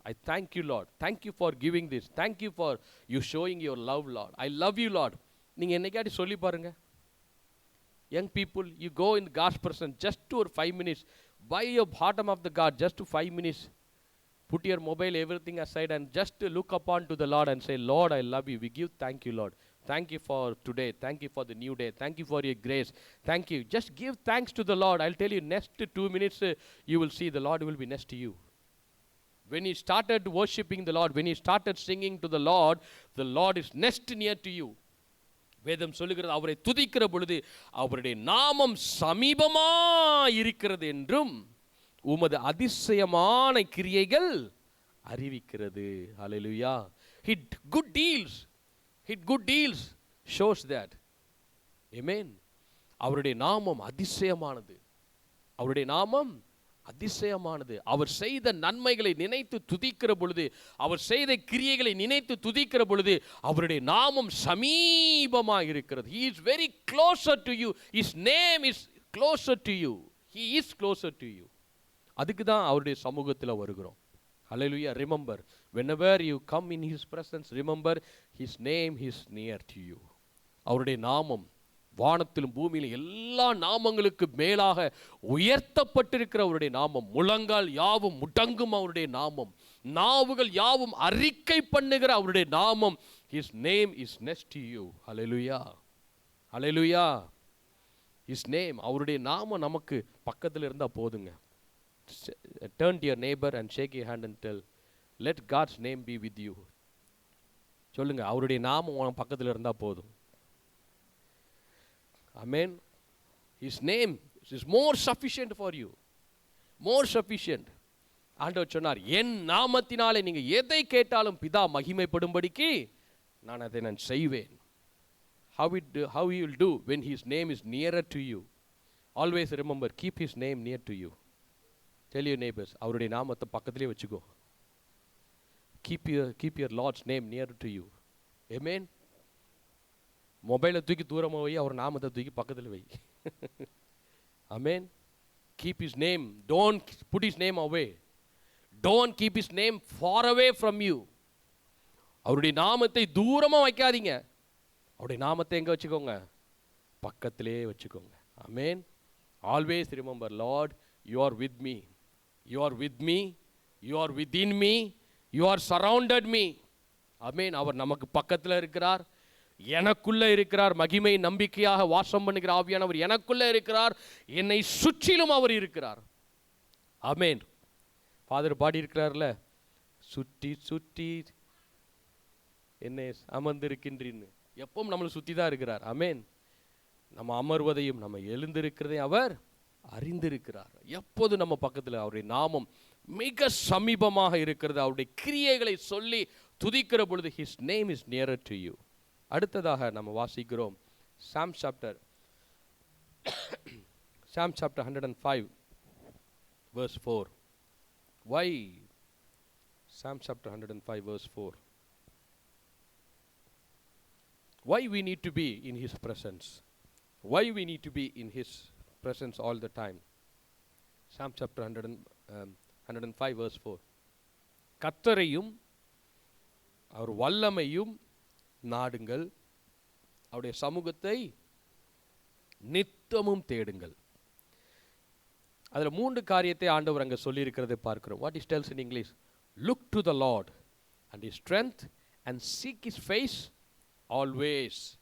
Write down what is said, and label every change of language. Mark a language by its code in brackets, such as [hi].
[en] I thank you, Lord. Thank you for giving this. Thank you for you showing your love, Lord. I love you, Lord. [ta] நீங்கள் என்னைக்காட்டி சொல்லி பாருங்க. [en] Young people, you go in God's presence just to 5 minutes. By your bottom of the God, just to 5 minutes. Put your mobile, everything aside, and just look upon to the Lord and say, Lord, I love you. We give thank you, Lord. Thank you for today. Thank you for the new day. Thank you for your grace. Thank you. Just give thanks to the Lord. I'll tell you, next 2 minutes, you will see the Lord will be next to you. When you started worshiping the Lord, when you started singing to the Lord is next near to you. [ta] வேதம் சொல்லுகிறது, அவரை துதிக்கிற பொழுது அவருடைய நாமம் சமீபமாக இருக்கிறது என்றும் உமது அதிசயமான கிரியைகள் அறிவிக்கிறது. ஹல்லேலூயா. [en] His good deals shows that. [ta] Amen. அவருடைய நாமம் அதிசயமானது. அவருடைய நாமம் அதிசயமானது. அவர் செய்த நன்மைகளை நினைத்து துதிக்கிற பொழுது, அவர் செய்த கிரியைகளை நினைத்து துதிக்கிற பொழுது, அவருடைய நாமம் சமீபமாக இருக்கிறது. [en] He is very closer to you. His name is closer to you. He is closer to you. [ta] அதுக்கு தான் அவருடைய சமூகத்தில் வருகிறோம். [en] Hallelujah. Remember, whenever you come in His presence, remember His name is near to you. [ta] அவருடைய நாமம் வானத்திலும் பூமியிலும் எல்லா நாமங்களுக்கு மேலாக உயர்த்தப்பட்டிருக்கிற அவருடைய நாமம். முழங்கால் யாவும் முடங்கும் அவருடைய நாமம். நாவுகள் யாவும் அறிக்கை பண்ணுகிற அவருடைய நாமம். [en] His name is next to you. Hallelujah. Hallelujah. His name, [ta] அவருடைய நாமம் நமக்கு பக்கத்தில் இருந்தால் போதுங்க. [en] Turn to your neighbor and shake your hand and tell, let God's name be with you. [ta] சொல்லுங்க, அவருடைய நாமம் உன் பக்கத்தில் இருந்தால் போதும். [en] Amen. His name is more sufficient for you. More sufficient. [ta] ஆண்டவர் சொன்னார், என் நாமத்தினாலே நீங்க எதை கேட்டாலும் பிதா மகிமைப்படும்படிக்கு நான் அதை செய்வேன். [en] How he will do when His name is nearer to you. Always remember, keep His name near to you. Tell your neighbors, [ta] அவருடைய நாமத்தை பக்கத்திலே வச்சுக்கோ. [en] Keep your Lord's name near to you. Amen. [ta] மொபைலை தூக்கி தூரமாக வை, அவர் நாமத்தை தூக்கி பக்கத்தில் வை. [en] Amen. Keep His name. Don't put His name away. Don't keep His name far away from you. [ta] அவருடைய நாமத்தை தூரமாக வைக்காதீங்க. அவருடைய நாமத்தை எங்கே வச்சுக்கோங்க? பக்கத்திலே வச்சுக்கோங்க. Amen. [en] Always remember, Lord, you are with me. You are with me. You are within me. You are surrounded me. Amen. [ta] அவர் நமக்கு பக்கத்தில் இருக்கிறார், எனக்குள்ள இருக்கிறார். மகிமை நம்பிக்கையாக வாசம் பண்ணுகிற ஆவியானவர் எனக்குள்ள இருக்கிறார், என்னை சுற்றிலும் அவர் இருக்கிறார். ஆமென். ஃபாதர் பாடி இருக்கிறார்ல, சுற்றி சுற்றி என்னை அமர்ந்திருக்கின்றீன்னு. எப்பவும் நம்மளை சுற்றி தான் இருக்கிறார். ஆமென். நம்ம அமர்வதையும் நம்ம எழுந்திருக்கிறதையும் அவர் அறிந்திருக்கிறார். எப்போது நம்ம பக்கத்தில் அவருடைய நாமம் மிக சமீபமாக இருக்கிறது. அவருடைய கிரியைகளை சொல்லி துதிக்கிற பொழுது [en] His name is nearer to you. [ta] அடுத்ததாக நம்ம வாசிக்கிறோம் [en] Psalm chapter 105 verse 4. Why Psalm chapter 105 verse 4? Why we need to be in His presence? Why we need to be in His presence all the time? Psalm chapter 105 verse 4. [ta] கர்த்தரையும் அவர் வல்லமையும் நாடுங்கள், அவருடைய சமூகத்தை நித்தமும் தேடுங்கள். அதுல 3 காரியத்தை ஆண்டவர் அங்க சொல்லி இருக்கிறதை பார்க்கிறோம். [en] What it tells in English? Look to the Lord and His strength and seek His face always.